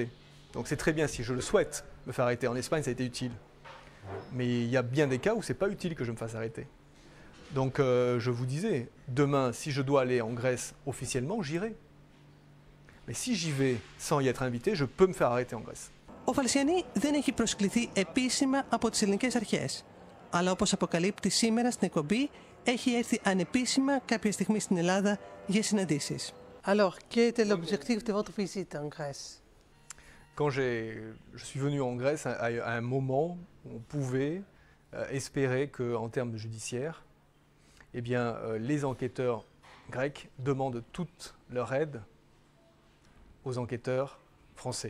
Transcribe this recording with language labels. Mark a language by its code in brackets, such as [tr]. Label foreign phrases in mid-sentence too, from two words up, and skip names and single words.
[fr] Donc c'est très bien si je le souhaite me faire arrêter. En Espagne, ça a été utile. Mais il y a bien des cas où ce n'est pas utile que je me fasse arrêter. Donc je vous disais, demain, si je dois aller en Grèce officiellement, j'irai. Mais si j'y vais sans y être invité, je peux me faire arrêter en Grèce. [el] Ο Φαλσιανί δεν έχει προσκληθεί επίσημα από τις ελληνικές αρχές. Αλλά όπως αποκαλύπτει σήμερα στην εκπομπή, έχει έρθει ανεπίσημα κάποια στιγμή στην Ελλάδα για συναντήσεις. [fr] Alors, quel était l'objectif de votre visite en Grèce? Quand je suis venu en Grèce à un moment où on pouvait espérer qu'en termes judiciaires, eh bien, les enquêteurs grecs demandent toute leur aide aux enquêteurs français.